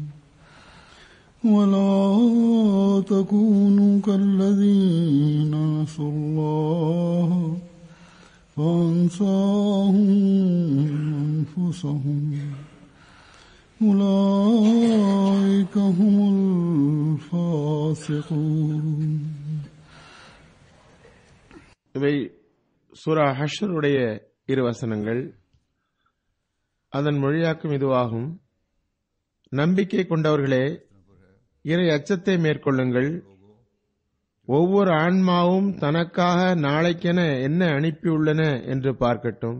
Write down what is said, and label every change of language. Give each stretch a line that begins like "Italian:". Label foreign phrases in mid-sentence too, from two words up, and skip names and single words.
Arabic: ولا تكونوا كالذين نسوا الله فأنساهم أنفسهم أولئك هم الفاسقون.
Tamil: இவை சூரா ஹஷ்ருடைய இரு வசனங்கள். அதன் மொழியாக்கம் இதுவாகும்: நம்பிக்கை கொண்டவர்களே, இறை அச்சத்தை மேற்கொள்ளுங்கள். ஒவ்வொரு ஆன்மாவும் தனக்காக நாளைக்கென என்ன அனுப்பியுள்ளன என்று பார்க்கட்டும்.